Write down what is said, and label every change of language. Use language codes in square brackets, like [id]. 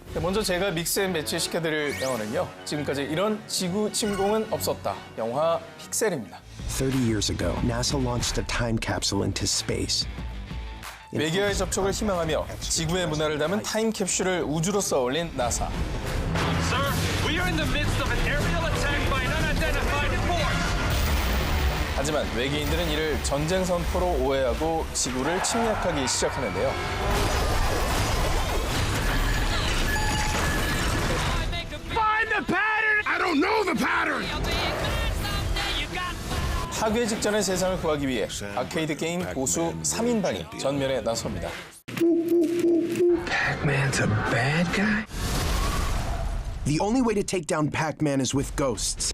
[ko] 네, 먼저 제가 믹스앤매치 시켜드릴 영화는요. 지금까지 이런 지구 침공은 없었다. 영화 픽셀입니다. [en] 30 years ago, NASA launched a time capsule into space. [ko] 외계와의 접촉을 희망하며 지구의 문화를 담은 타임캡슐을 우주로 쏘아올린 나사. [en] Sir, we are in the midst of an aerial attack by an unidentified force. [ko] 하지만 외계인들은 이를 전쟁 선포로 오해하고 지구를 침략하기 시작하는데요. [en] Find the pattern! I don't know the pattern! [ko] 파괴 직전의 세상을 구하기 위해 아케이드 게임 고수 3인방이 전면에 나섭니다. [en] Pac-Man's a bad guy? The only way to take down Pac-Man is with ghosts.